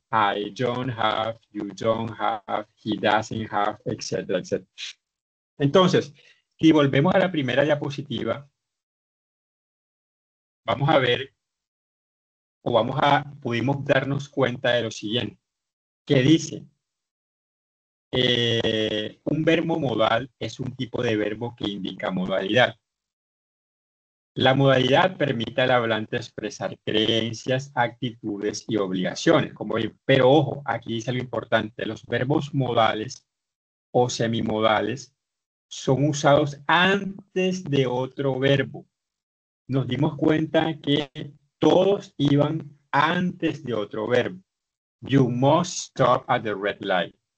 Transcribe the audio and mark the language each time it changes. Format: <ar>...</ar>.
<en>I don't have, you don't have, he doesn't have,</en> <es>etcétera, etcétera. Entonces, si volvemos a la primera diapositiva, vamos a ver pudimos darnos cuenta de lo siguiente, que dice, un verbo modal es un tipo de verbo que indica modalidad. La modalidad permite al hablante expresar creencias, actitudes y obligaciones. Pero ojo, aquí dice algo importante, los verbos modales o semimodales son usados antes de otro verbo. Nos dimos cuenta que todos iban antes de otro verbo.</es> <en>You must stop at the red light.</en>